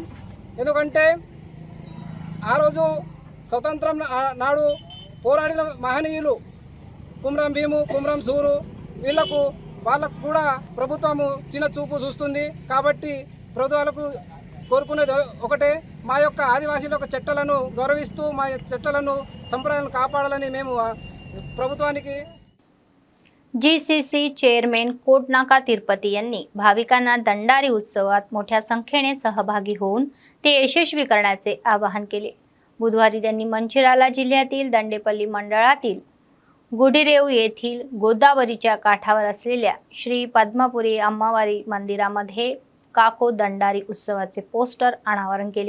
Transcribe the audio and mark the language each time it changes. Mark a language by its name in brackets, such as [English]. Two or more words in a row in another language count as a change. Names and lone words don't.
[Telugu] ఎందుకంటే ఆ రోజు స్వతంత్రం నాడు పోరాడిన మహనీయులు కుమరం భీము, కుమరం సూరు వాళ్ళకు కూడా ప్రభుత్వము చిన్న చూపు చూస్తుంది। కాబట్టి ప్రభుత్వాలకు కోరుకునేది ఒకటే, మా యొక్క ఆదివాసీల యొక్క చట్టాలను గౌరవిస్తూ మా చట్టాలను సంప్రదాయాలను కాపాడాలని మేము ప్రభుత్వానికి। [Marathi] जीसीसी चेअरमॅन कोटनाका तिरुपती यांनी भाविकांना दंडारी उत्सवात मोठ्या संख्येने सहभागी होऊन ते यशस्वी करण्याचे आवाहन केले। बुधवारी त्यांनी मंचिराला जिल्ह्यातील दंडेपल्ली मंडळातील गुडीरेव येथील गोदावरीच्या काठावर असलेल्या श्री पद्मपुरी अम्मावारी मंदिरामध्ये काको दंडारी उत्सवाचे पोस्टर अनावरण केले।